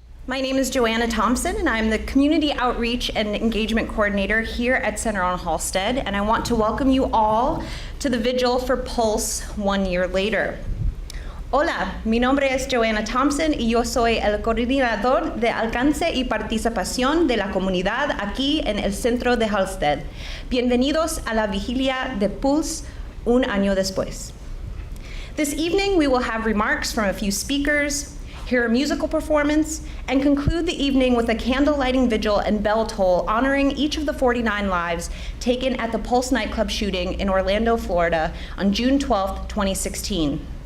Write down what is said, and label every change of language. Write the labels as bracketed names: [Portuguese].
[English] My name is Joanna Thompson, and I'm the Community Outreach and Engagement Coordinator here at Center on Halsted, and I want to welcome you all to the Vigil for Pulse 1 year later. [Spanish] Hola, mi nombre es Joanna Thompson y yo soy el coordinador de alcance y participación de la comunidad aquí en el centro de Halsted. Bienvenidos a la vigilia de Pulse un año después. [English] This evening we will have remarks from a few speakers, hear a musical performance, and conclude the evening with a candle lighting vigil and bell toll honoring each of the 49 lives taken at the Pulse nightclub shooting in Orlando, Florida on June 12, 2016.